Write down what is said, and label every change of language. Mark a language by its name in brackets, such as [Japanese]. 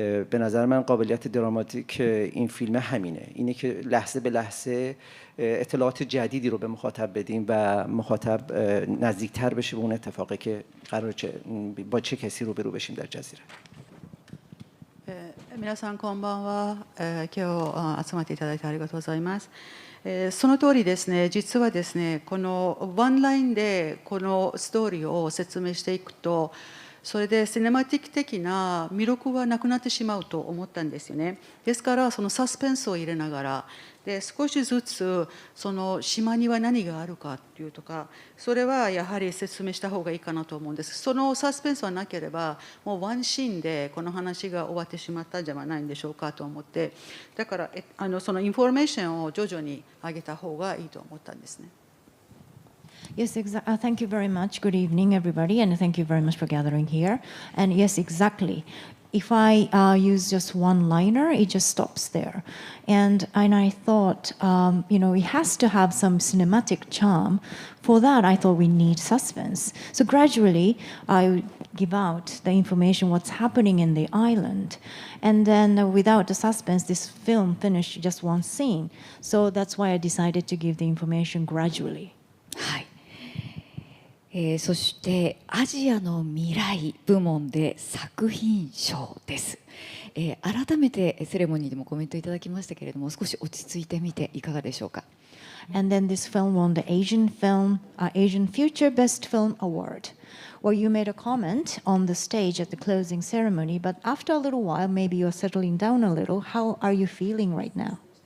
[Persian] به نظر من قابلیت دراماتیک این فیلم همینه، اینه که لحظه به لحظه اطلاعات جدیدی رو به مخاطب بدیم و مخاطب نزدیکتر بشه به اون اتفاقی که قرار با چه کسی روبرو بشیم در جزیره. [Japanese] 皆さんこんばんは。今日集まっていただいてありがとうございます。その通りですね、実はですね、このワンラインでこのストーリーを説明していくと、それでシネマティック的な魅力はなくなってしまうと思ったんですよね。ですからそのサスペンスを入れながらで少しずつその島には何があるかっていうとか、それはやはり説明した方がいいかなと思うんです。そのサスペンスはなければもうワンシーンでこの話が終わってしまったんじゃないんでしょうかと思って、だからそのインフォメーションを徐々に上げた方がいいと思ったんですね。 [English] Yes, thank you very much. Good evening, everybody, and thank you very much for gathering here. And yes, exactly. If I use just one liner, it just stops there. And I thought, it has to have some cinematic charm. For that, I thought we need suspense. So gradually, I give out the information what's happening in the island. And then without the suspense, this film finished just one scene. So that's why I decided to give the information gradually. [Japanese] はい。そしてアジアの未来部門で作品賞です。改めてセレモニーでもコメントいただきましたけれども、少し落ち着いてみていかがでしょうか。 [English] And then this film won the Asian Future Best Film Award, where you made a comment on the stage at the closing ceremony, but after a little while, maybe you're settling down a little. How are you feeling right now?